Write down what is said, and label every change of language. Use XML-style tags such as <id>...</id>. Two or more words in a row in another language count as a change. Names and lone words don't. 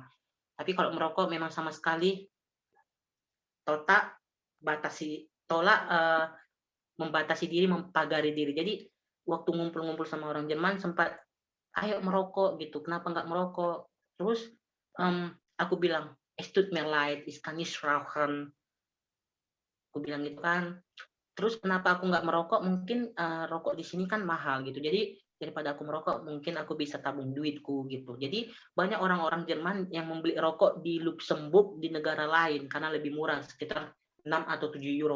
<id>Tapi kalau merokok memang sama sekali tolak membatasi diri, mempagari diri. Jadi waktu ngumpul-ngumpul sama orang Jerman sempat, "Ayo merokok," gitu, "Kenapa nggak merokok?" Terus aku bilang,</id> <de>"Es tut mir leid, ich kann nicht rauchen."</de> <id>Aku bilang gitu kan. Terus kenapa aku nggak merokok, mungkin rokok di sini kan mahal gitu. Jadi daripada aku merokok, mungkin aku bisa tabung duitku gitu. Jadi banyak orang-orang Jerman yang membeli rokok di Luxembourg, di negara lain karena lebih murah, sekitar 6 atau 7 euro.</id>